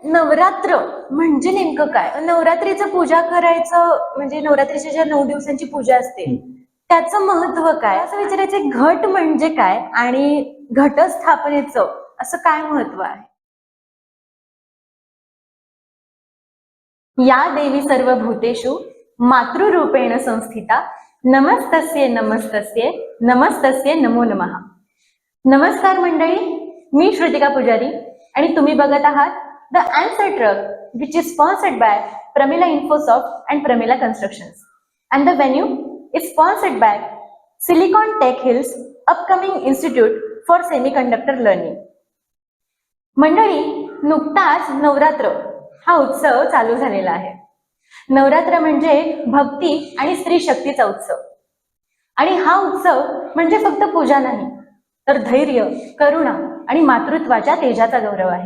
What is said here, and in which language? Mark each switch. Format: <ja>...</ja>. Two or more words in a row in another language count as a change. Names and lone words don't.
<mr>नवरात्र म्हणजे नेमकं काय? नवरात्रीचं पूजा करायचं म्हणजे नवरात्रीच्या ज्या 9 दिवसांची पूजा असते त्याचं महत्व काय असं विचारायचं. घट म्हणजे काय आणि घटस्थापनेचं असं काय महत्व आहे?</mr> <sa>या देवी सर्व भूतेषु मातृरूपेण संस्थिता नमस्तस्ये नमस्तस्ये नमस्तस्ये नमो नमः.</sa> <mr>नमस्कार मंडळी, मी श्रुतिका पुजारी आणि तुम्ही बघत आहात</mr> <en>the Answer Track which is sponsored by Pramila Infosoft and Pramila Constructions and the venue is sponsored by Silicon Tech Hills Upcoming Institute for Semiconductor Learning.</en> <mr>मंडळी, नुकताच नवरात्र हा उत्सव चालू झालेला आहे. नवरात्र म्हणजे भक्ती आणि स्त्री शक्तीचा उत्सव. आणि हा उत्सव म्हणजे फक्त पूजा नाही, तर धैर्य, करुणा आणि मातृत्वाच्या तेजाचा गौरव आहे.</mr>